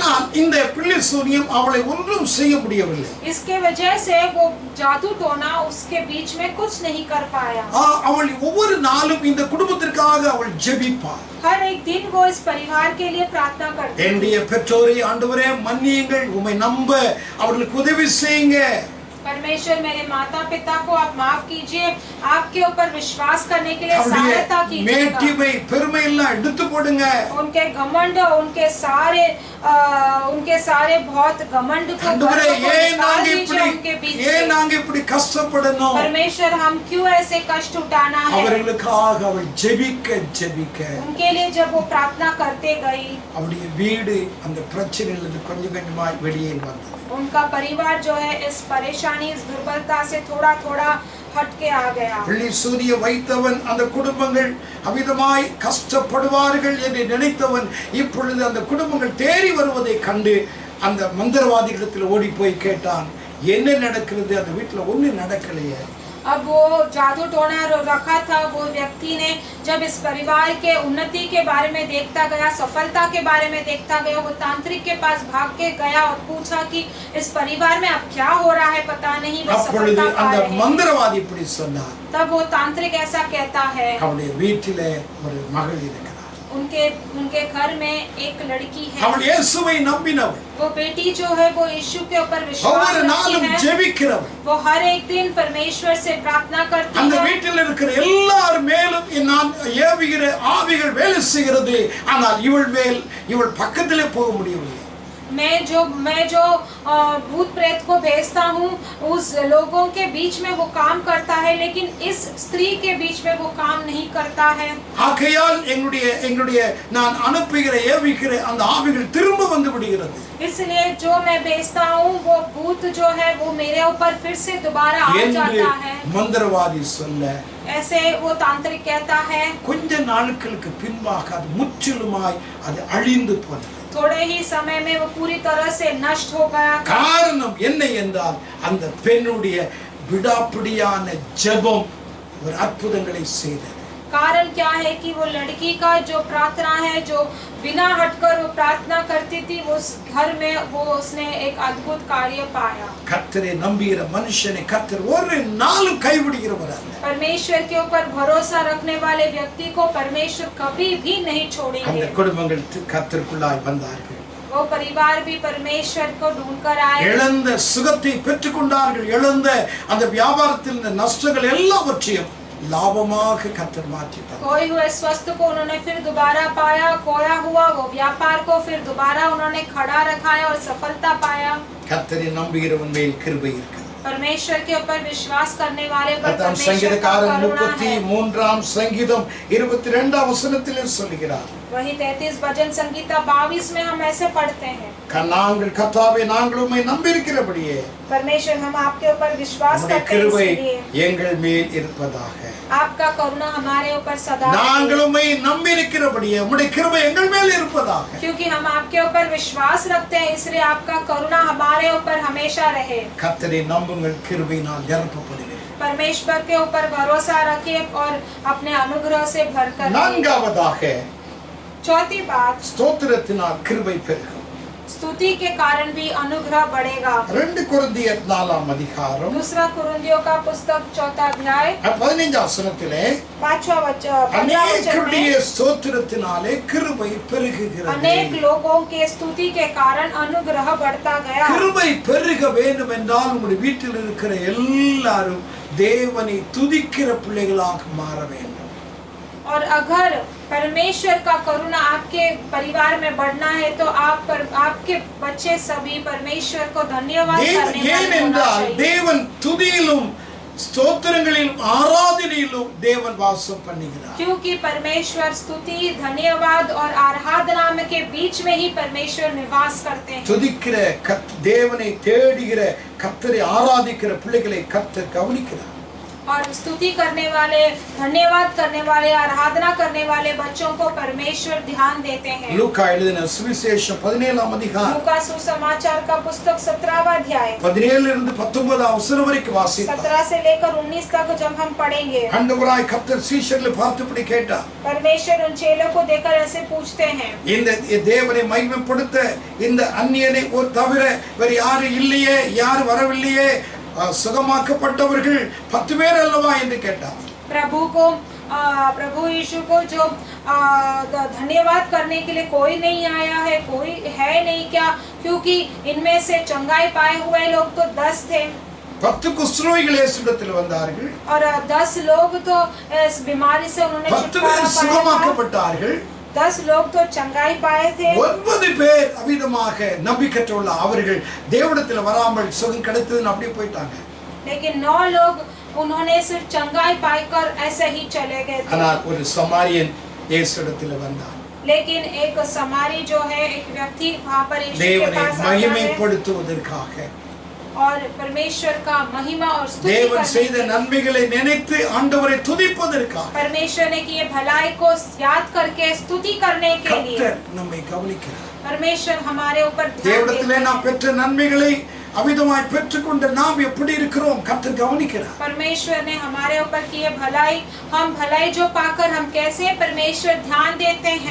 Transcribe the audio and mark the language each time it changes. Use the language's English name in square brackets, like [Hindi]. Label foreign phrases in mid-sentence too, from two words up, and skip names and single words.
[Tamil] ஆனால் இந்த பிள்ளை சூனியம் அவளை ஒன்றும் செய்ய முடியவில்லை। [Hindi] इसके वजह से वो जादू टोना उसके बीच में कुछ नहीं कर पाया। [Tamil] அவள் ஒவ்வொரு நாளும் இந்த குடும்பத்திற்காக அவள் ஜெபிப்பாள்। [Hindi] हर एक दिन वो इस परिवार के लिए प्रार्थना करती थी। [Tamil] என்னுடைய பெற்றோரை ஆண்டவரே மன்னியுங்கள், உம்மை நம்ப அவர்களுக்கு உதவி செய்யுங்க। [Hindi] परमेश्वर मेरे माता पिता को आप माफ कीजिए, आपके ऊपर विश्वास करने के लिए सहायता कीजिए। [Tamil] மேட்டிமை பெருமை எல்லாம் எடுத்து போடுங்க। [Hindi] उनके घमंड, उनके सारे बहुत घमंड को निकाल दीजिए उनके बीच से। [Tamil] ஏன் நாங்க இப்படி கஷ்டப்படணும்? [Hindi] परमेश्वर हम क्यों ऐसे कष्ट उठाना है? [Tamil] அவர்களுக்காக அவள் ஜெபிக்க [Hindi] उनके लिए जब वो प्रार्थना करते गई, [Tamil] அவளுடைய வீடு அந்த பிரச்சனையிலிருந்து கொஞ்சம் கொஞ்சமாய் வெளியே வந்தது। [Hindi] उनका परिवार जो है इस परेशानी, इस दुर्बलता से थोड़ा थोड़ा हट के आ गया। [Tamil] பிள்ளை சூரிய வைத்தவன் அந்த குடும்பங்கள் அவிதமாய் கஷ்டப்படுவார்கள் என்று நினைத்தவன் இப்பொழுது அந்த குடும்பங்கள் தேறி வருவதை கண்டு அந்த மந்திரவாதிகளிடத்தில் ஓடி போய் கேட்டான், என்ன நடக்கிறது? அந்த வீட்டுல ஒண்ணு நடக்கலையே। [Hindi] अब वो जादू टोना रखा था, वो व्यक्ति ने जब इस परिवार के उन्नति के बारे में देखता गया, सफलता के बारे में देखता गया, वो तांत्रिक के पास भाग के गया और पूछा कि इस परिवार में अब क्या हो रहा है, पता नहीं वे सफलता पा [Tamil] அந்த [Hindi] रहे हैं। [Tamil] மந்திரவாதி இப்படி சொன்னார்। [Hindi] तब वो तांत्रिक ऐसा कहता है, [Tamil] அவளுடைய வீட்டிலே ஒரு மகள் இருக்கிறார்। [Hindi] उनके घर में एक लड़की है। [Tamil] அவள் இயேசுவை நம்பினவள்। [Hindi] वो बेटी जो है वो यीशु के ऊपर विश्वास [Tamil] ஒவ்வொரு [Hindi] रखती [Tamil] நாளும் [Hindi] है। [Tamil] ஜெபிக்கிறவள்। [Hindi] वो हर एक दिन परमेश्वर से प्रार्थना करती [Tamil] அந்த [Hindi] है। [Tamil] வீட்டில் இருக்கிற எல்லார் மேலும் நான் ஏவுகிற ஆவிகள் வேலை செய்கிறது, ஆனால் இவள் பக்கத்திலே போக முடியவில்லை। [Hindi] मैं जो भूत प्रेत को भेजता हूँ उस लोगों के बीच में वो काम करता है, लेकिन इस स्त्री के बीच में वो काम नहीं करता है। [Tamil] ஆகையால் எங்களுடைய நான் அனுப்புகிற ஏவுகிற அந்த ஆவிகள் திரும்ப வந்து விடுகிறது। [Hindi] इसलिए जो मैं भेजता हूँ वो भूत जो है वो मेरे ऊपर फिर से दोबारा आ जाता है। [Tamil] மந்திரவாதி சொல்ல [Hindi] ऐसे वो तांत्रिक कहता है। [Tamil] கொஞ்ச நாட்களுக்கு பின்பாக அது முற்றிலுமாய் அது அழிந்து போனது। [Hindi] थोड़े ही समय में वो पूरी तरह से नष्ट हो गया। [Tamil] காரணம் என்ன என்றால் அந்த பெண்ணுடைய விடாப்பிடியான ஜெபம் ஒரு அற்புதங்களை செய்தது। [Hindi] कारण क्या है कि वो लड़की का जो प्रार्थना है, जो बिना हटकर वो प्रार्थना करती थी, वो उस घर में वो उसने एक अद्भुत कार्य पाया। [Tamil] கர்த்தரை நம்புகிற மனுஷனை கர்த்தர் ஒரு நாளும் கைவிடுகிறவர் அல்ல। [Hindi] परमेश्वर के ऊपर भरोसा रखने वाले व्यक्ति को परमेश्वर कभी भी नहीं [Tamil] அந்த [Hindi] छोड़ेंगे। [Tamil] குடும்பங்கள் கர்த்தருக்குள்ளாய் வந்தார்கள்। [Hindi] वो परिवार भी परमेश्वर को ढूंढकर आए। [Tamil] இழந்த சுகத்தை பெற்றுக்கொண்டார்கள்। இழந்த அந்த வியாபாரத்தில் இருந்த நஷ்டங்கள் எல்லாவற்றையும் லாபமாக கர்த்தர் மாற்றினார்। [Hindi] खोए हुए स्वास्थ्य को उन्होंने फिर दोबारा पाया, खोया हुआ वो व्यापार को फिर दोबारा उन्होंने खड़ा रखाया और सफलता पाया। [Tamil] கர்த்தரை நம்புகிறவன் மேல் கிருபை இருக்கிறது। [Hindi] परमेश्वर के ऊपर विश्वास करने वाले पर [Tamil] அதான் [Hindi] परमेश्वर का [Tamil] சங்கீதக்காரன் [Hindi] करुणा है। [Tamil] 33ஆம் சங்கீதம் 22ஆம் வசனத்திலே சொல்கிறார், [Hindi] वही 33 भजन संगीता 22 में हम ऐसे पढ़ते हैं, [Tamil] நாங்கள் கர்த்தாவே நாங்கள் உம்மை நம்பியிருக்கிறபடியே [Hindi] परमेश्वर हम आपके ऊपर विश्वास [Tamil] உம்முடைய [Hindi] करते हैं, [Tamil] கிருபை [Hindi] इसलिए [Tamil] எங்கள் மேல் இருப்பதாக। [Hindi] आपका करुणा हमारे ऊपर सदा [Tamil] நாங்கள் உம்மை நம்பியிருக்கிறபடியே உம்முடைய கிருபை எங்கள் மேல் இருப்பதாக। [Hindi] क्योंकि हम आपके ऊपर विश्वास रखते हैं, इसलिए आपका करुणा हमारे ऊपर हमेशा रहे। [Tamil] கர்த்தரை நம்புங்கள், கிருபையினால் நிரப்பப்படுவீர்கள்। [Hindi] परमेश्वर के ऊपर भरोसा रखिए और अपने अनुग्रह से भरकर रहिए। [Tamil] நான்காவதாக [Hindi] चौथी बात, [Tamil] ஸ்தோத்திரத்தினால் கிருபை பெருகும்। [Hindi] स्तुति के कारण भी अनुग्रह बढ़ेगा। [Tamil] 2 கொரிந்தியர் 4ஆம் அதிகாரம் [Hindi] दूसरा कुरिन्थियों का पुस्तक 4 अध्याय [Tamil] 15ஆம் வசனத்திலே [Hindi] 5वां वचन में [Tamil] அநேகருடைய ஸ்தோத்திரத்தினாலே கிருபை பெருகுகிறது। [Hindi] अनेक लोगों के स्तुति के कारण अनुग्रह बढ़ता गया। [Tamil] கிருபை பெருக வேண்டும் என்றால் உங்களுடைய வீட்டில் இருக்கிற எல்லாரும் தேவனை துதிக்கிற பிள்ளைகளாக மாற வேண்டும்। [Hindi] और अगर परमेश्वर का करुणा आपके परिवार में बढ़ना है तो आपके बच्चे सभी परमेश्वर को धन्यवाद करने वाले होना [Tamil] ஏனென்றால் [Hindi] चाहिए। [Tamil] தேவன் துதியிலும் ஸ்தோத்திரங்களிலும் ஆராதனையிலும் தேவன் வாசம் பண்ணுகிறார்। [Hindi] क्योंकि परमेश्वर स्तुति, धन्यवाद और आराधना के बीच में ही परमेश्वर निवास करते हैं। [Tamil] துதிக்கிற தேவனை தேடுகிற கர்த்தரை ஆராதிக்கிற பிள்ளைகளை கர்த்தர் கவனிக்கிறார்। [Hindi] और स्तुति करने वाले, धन्यवाद करने वाले, आराधना करने वाले बच्चों को परमेश्वर ध्यान देते हैं। [Tamil] லூக்கா எழுதின சுவிசேஷம் 17ஆம் அதிகாரம் [Hindi] लूका सुसमाचार का पुस्तक 17वां अध्याय [Tamil] 17 இருந்து 19 வசனம் வரைக்கும் வாசித்தார். [Hindi] 17 से लेकर 19 तक जब हम पढ़ेंगे, [Tamil] ஆண்டவராய் கர்த்தர் சீஷர்களை பார்த்துப்படி கேட்டார். [Hindi] परमेश्वर उन चेलों को देखकर ऐसे पूछते हैं, [Tamil] இந்த தேவனை மகிமைப்படுத்த இந்த அந்நியனை ஒரு தவிர வேறு யாரும் இல்லையே, யார் வரவில்லையே, சுகமாக்கப்பட்டவர்கள் 10 பேர் அல்லவா என்று கேட்டார். [Hindi] प्रभु यीशु को जो धन्यवाद करने के लिए कोई नहीं आया है, कोई है नहीं क्या? क्योंकि इनमें से चंगाई पाए हुए लोग तो 10 थे. [Tamil] 10 குஷ்டரோகிகள் இயேசுவிடத்தில் வந்தார்கள். [Hindi] और 10 लोग तो इस बीमारी से उन्होंने [Tamil] 10 பேர் சுகமாக்கப்பட்டார்கள். [Hindi] 10 लोग तो चंगाई पाए थे. [Tamil] 9 பேர் அவிதமாக நம்பிக்கையுள்ள அவர்கள் தேவனிடத்தில் வராமல் சுகம் கிடைத்ததுன்னு அப்படியே போயிட்டாங்க. [Hindi] लेकिन 9 लोग उन्होंने सिर्फ चंगाई पाकर ऐसे ही चले गए थे. [Tamil] ஆனால் ஒரு சமாரியன் இயேசுவிடத்தில் வந்தார். [Hindi] लेकिन एक समारी जो है, एक व्यक्ति वहां पर यीशु के [Tamil] தேவனை [Hindi] पास आता है [Tamil] மகிமைப்படுத்துவதற்காக, [Hindi] और परमेश्वर का महिमा और स्तुति [Tamil] தேவன் [Hindi] करने [Tamil] செய்த [Hindi] के लिए, [Tamil] நன்மைகளை நினைத்து ஆண்டவரை துதிப்பதற்காக [Hindi] परमेश्वर ने किए भलाई को याद करके स्तुति करने के लिए [Tamil] கர்த்தர் நம்மை கவனிக்கிறார். [Hindi] परमेश्वर हमारे ऊपर ध्यान देते [Tamil] தேவனிடத்திலே நாம் [Hindi] हैं. [Tamil] பெற்ற நன்மைகளை அவிதமாய் பெற்றுக்கொண்ட நாம் எப்படி இருக்கிறோம் கர்த்தர் கவனிக்கிறார். [Hindi] परमेश्वर ने हमारे ऊपर किए भलाई, हम भलाई जो पाकर हम कैसे, परमेश्वर ध्यान देते हैं.